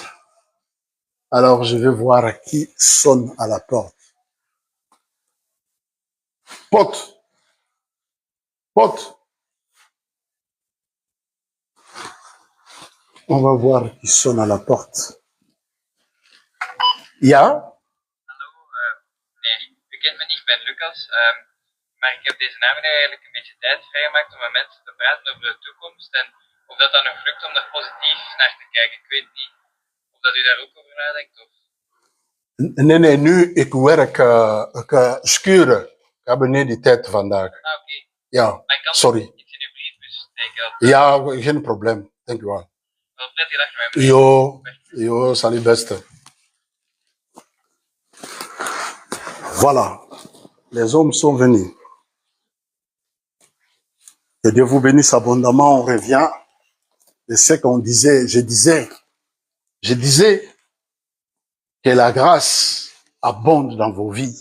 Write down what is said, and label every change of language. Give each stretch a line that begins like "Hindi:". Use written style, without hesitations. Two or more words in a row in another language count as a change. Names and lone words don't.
French: Alors, je vais voir qui sonne à la porte. Porte. On va voir qui sonne à la porte.
Dutch: Ja? Hallo, nee, u kent me niet, ik ben Lucas. Maar ik heb deze namiddag eigenlijk een beetje tijd vrijgemaakt om met mensen te praten over de toekomst. En of dat dan nog lukt om daar positief naar te kijken. Ik weet niet of dat u daar ook over nadenkt. Of... Nee, nu ik werk schuren. Ik heb niet die tijd vandaag. Ah, oké. Ja, Maar ik kan sorry. iets in uw briefbus steken. Ja, geen probleem. Dank u wel. Wel prettige dag met mij.
French: Yo, salut beste. Voilà, les hommes sont venus. Que Dieu vous bénisse abondamment. On revient de ce qu'on disait. Je disais que la grâce abonde dans vos vies.